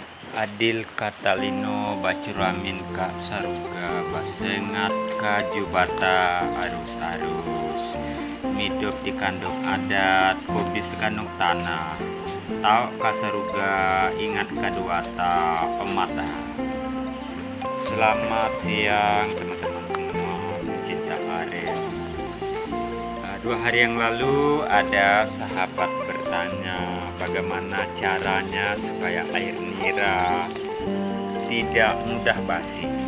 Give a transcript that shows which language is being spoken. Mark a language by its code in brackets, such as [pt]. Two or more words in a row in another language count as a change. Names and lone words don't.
[knx] Adil Katalino Bacuramin Kak Saruga Basengat Kajubata Arus-arus Midop di kandung adat Kobis kandung tanah Tau Kasaruga ingat kaduata pemata. [id] Selamat siang teman-teman semua pecinta karet. 2 hari yang lalu ada sahabat bertanya bagaimana caranya supaya air nira tidak mudah basi.